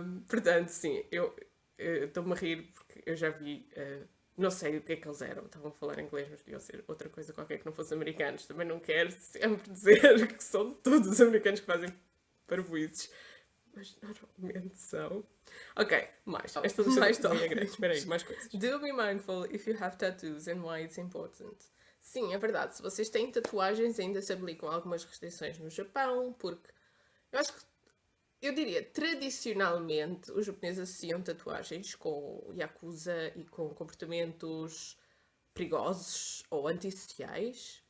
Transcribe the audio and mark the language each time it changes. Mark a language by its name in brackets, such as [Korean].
[Portuguese] Portanto, sim, eu estou-me a rir porque eu já vi... não sei o que é que eles eram, estavam a falar inglês, mas deviam ser outra coisa qualquer que não fosse americanos. Também não quero sempre dizer que são todos os americanos que fazem parvoízes, mas normalmente são. Ok, mais. Esta lista mais é grande. Espera aí, mais coisas. [English] Do be mindful if you have tattoos and why it's important. [Portuguese] Sim, é verdade. Se vocês têm tatuagens, ainda se aplicam algumas restrições no Japão, porque eu acho que eu diria, tradicionalmente, os japoneses associam tatuagens com yakuza e com comportamentos perigosos ou antissociais.